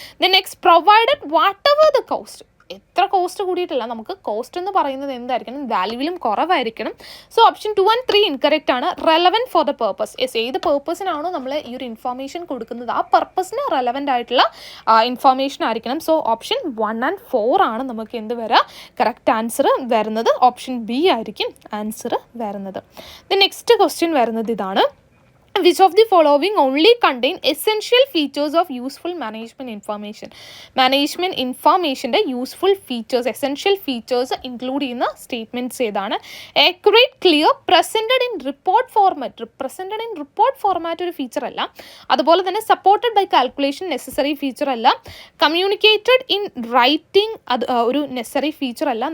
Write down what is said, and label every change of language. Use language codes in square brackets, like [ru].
[ml] Then next, [en] Provided whatever the cost. [ml] എത്ര cost കൂടിയിട്ടില്ല, നമുക്ക് cost എന്ന് പറയുന്നത് എന്തായിരിക്കണം, വാല്യൂവിലും കുറവായിരിക്കണം. സോ ഓപ്ഷൻ 2 and 3 ഇൻകറക്റ്റ് ആണ്. [en] Relevant for the purpose. [ml] Yes, ഏത് പേർപ്പസിനാണോ നമ്മൾ ഈ ഒരു ഇൻഫർമേഷൻ കൊടുക്കുന്നത് ആ പർപ്പസിന് റെലവൻ്റ് ആയിട്ടുള്ള ഇൻഫർമേഷൻ ആയിരിക്കണം. സോ ഓപ്ഷൻ 1 and 4 ആണ് നമുക്ക് എന്ത് വരിക, കറക്റ്റ് ആൻസർ വരുന്നത്. ഓപ്ഷൻ ബി ആയിരിക്കും ആൻസർ വരുന്നത്. ദ നെക്സ്റ്റ് ക്വസ്റ്റ്യൻ വരുന്നത് ഇതാണ്: [en] which of the following only contain essential features of useful management information? [ml] Management ഇൻഫർമേഷൻ്റെ useful features, essential features include ചെയ്യുന്ന സ്റ്റേറ്റ്മെൻറ്റ്സ് ഏതാണ്? [en] Accurate, clear, presented in report format. [ml] Presented in report format ഒരു feature അല്ല. അതുപോലെ തന്നെ [en] supported by calculation [ml] necessary feature അല്ല. [en] communicated in writing [ml] അത് ഒരു necessary feature അല്ല.